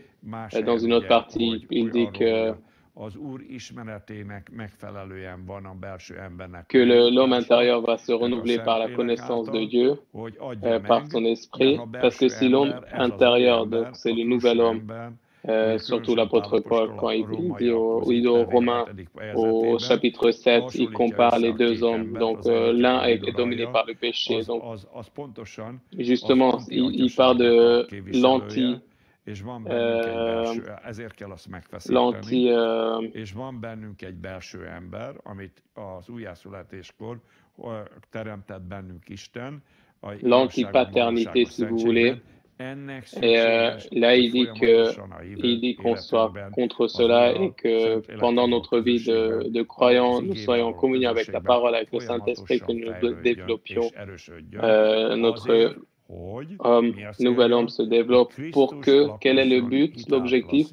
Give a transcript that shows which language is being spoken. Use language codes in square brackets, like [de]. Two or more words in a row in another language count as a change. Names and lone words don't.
[fr] Dans une autre partie, il dit que l'homme intérieur va se renouveler par la connaissance de Dieu, par son esprit, parce que si l'homme intérieur, donc c'est le nouvel homme, surtout l'apôtre Paul, quand il dit aux Romains, au chapitre 7, il compare les deux hommes. Donc, l'un est dominé par le péché. Donc, justement, il parle de [hu] és van bennünk egy belső ember, amit az újjászületéskor teremtett bennünk Isten. [fr] L'antipaternité, si vous voulez. Et là, il dit qu'on soit contre cela et que pendant notre vie de croyants, nous soyons en communion avec la parole, avec le Saint-Esprit, que nous développions notre nouvel homme se développe pour que, quel est le but, l'objectif?